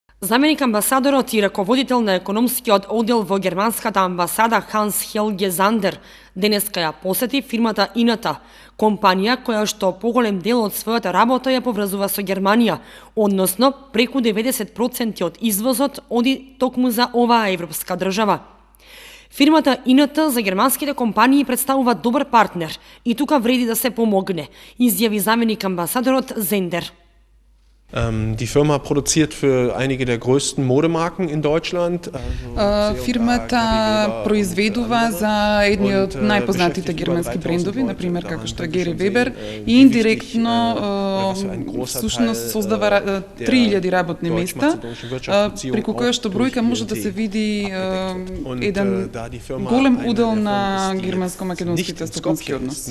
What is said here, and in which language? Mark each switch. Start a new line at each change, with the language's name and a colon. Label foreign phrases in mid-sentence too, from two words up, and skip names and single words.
Macedonian: Заменик амбасадорот и раководител на економскиот оддел во германската амбасада Ханс Хелге Зандер денеска ја посети фирмата Ината, компанија која што поголем дел од својата работа ја поврзува со Германија, односно преку 90% од извозот оди токму за оваа европска држава. Фирмата Ината за германските компании представува добар партнер и тука вреди да се помогне, изјави заменик амбасадорот Зендер.
German: Die Firma produziert für einige der größten Modemarken in Deutschland.
Macedonian: Фирмата произведува за едни од најпознатите германски брендови, например како што е Гери Вебер, и индиректно всушност создава 3000 работни места, преку која што бројка може да се види еден голем удел на германско-македонските стопански односи.